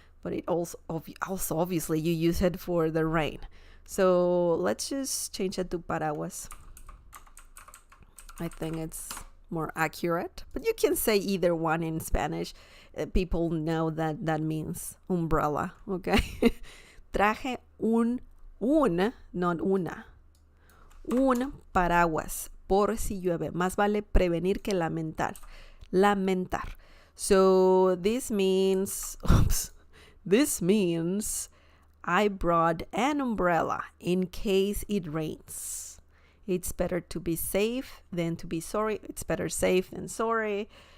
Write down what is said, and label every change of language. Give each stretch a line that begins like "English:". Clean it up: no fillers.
English: But it also obviously you use it for the rain. So let's just change it to paraguas. I think it's more accurate, but you can say either one in Spanish. People know that means umbrella. Okay.
Spanish: Traje not una, un paraguas por si llueve. Más vale prevenir que lamentar. Lamentar.
English: So this means, this means I brought an umbrella in case it rains. It's better to be safe than to be sorry. It's better safe than sorry.